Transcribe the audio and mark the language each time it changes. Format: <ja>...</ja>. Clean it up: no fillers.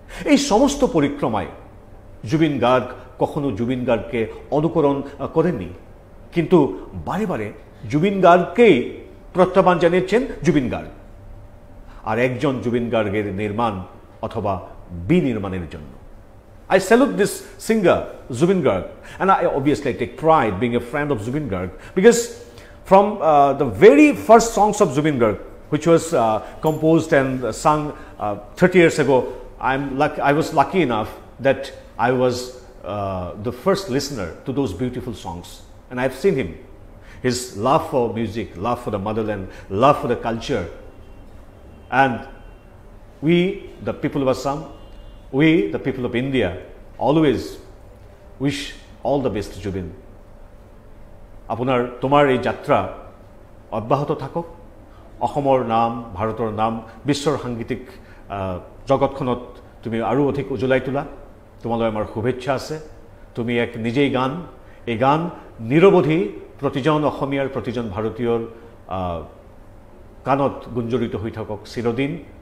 <bn>এই সমস্ত পরিক্রমায় জুবিন গার্গ কখনো জুবিন গার্গকে অনুকরণ করেননি, কিন্তু বারে বারে জুবিন গার্গকেই প্রত্যাহ্বান জানিয়েছেন জুবিন গার্গ আর একজন জুবিন গার্গের নির্মাণ অথবা বিনির্মাণের জন্য।</bn> <en>I salute this singer, Zubin Garg, and I obviously take pride being a friend of Zubin Garg, because from the very first songs of Zubin Garg, which was composed and sung 30 years ago, I was lucky enough that I was the first listener to those beautiful songs, and I've seen him. His love for music, love for the motherland, love for the culture, and we, the people of Assam, we, the people of India, always wish all the best to Jubin.</en> <as>তোমার এই যাত্রা অব্যাহত থাকক। অসমৰ নাম, ভাৰতৰ নাম বিশ্বৰ সাংগীতিক জগতখনত তুমি আৰু অধিক উজ্বলাই তোলা। তোমালৈ আমাৰ শুভেচ্ছা আছে। তুমি এক নিজেই গান, এই গান নিৰৱধি প্ৰতিজন অসমীয়াৰ, প্ৰতিজন ভাৰতীয়ৰ কাণত গুঞ্জৰিত হৈ থাকক চিৰদিন।</as>